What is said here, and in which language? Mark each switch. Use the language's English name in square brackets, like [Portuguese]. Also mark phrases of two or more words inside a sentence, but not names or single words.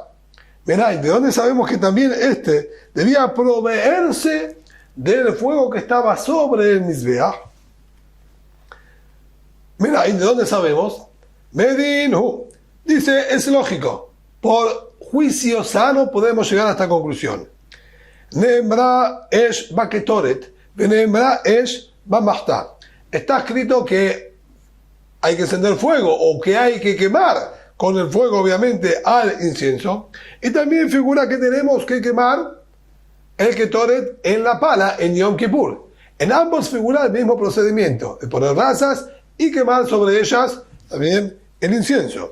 [Spanish] Mirá, ¿de dónde sabemos que también este debía proveerse del fuego que estaba sobre el Mizbeach? Mirá, ¿y de dónde sabemos? Medinhu. Dice, es lógico. Por juicio sano podemos llegar a esta conclusión. [Hebrew] Nembra esh baketoret, venembra esh bamachta. [Spanish] Está escrito que hay que encender fuego o que hay que quemar con el fuego, obviamente, al incienso. Y también figura que tenemos que quemar el Ketoret en la pala en Yom Kippur. En ambos figura el mismo procedimiento, de poner brasas y quemar sobre ellas también el incienso.